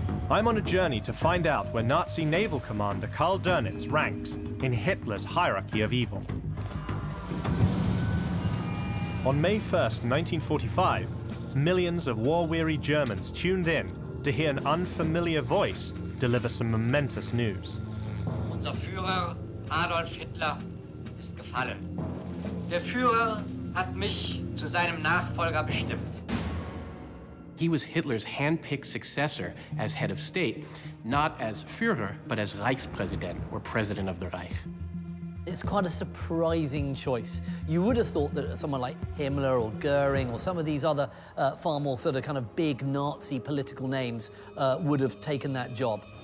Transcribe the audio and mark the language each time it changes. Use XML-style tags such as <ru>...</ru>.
<en>I'm on a journey to find out where Nazi naval commander Karl Dönitz ranks in Hitler's hierarchy of evil. On May 1st, 1945, millions of war-weary Germans tuned in to hear an unfamiliar voice deliver some momentous news.</en> <de>Unser Führer Adolf Hitler ist gefallen. Der Führer hat mich zu seinem Nachfolger bestimmt.</de> <en>He was Hitler's hand-picked successor as head of state, not as Führer, but as Reichspräsident, or President of the Reich. It's quite a surprising choice. You would have thought that someone like Himmler or Goering or some of these other far more sort of kind of big Nazi political names would have taken that job.</en>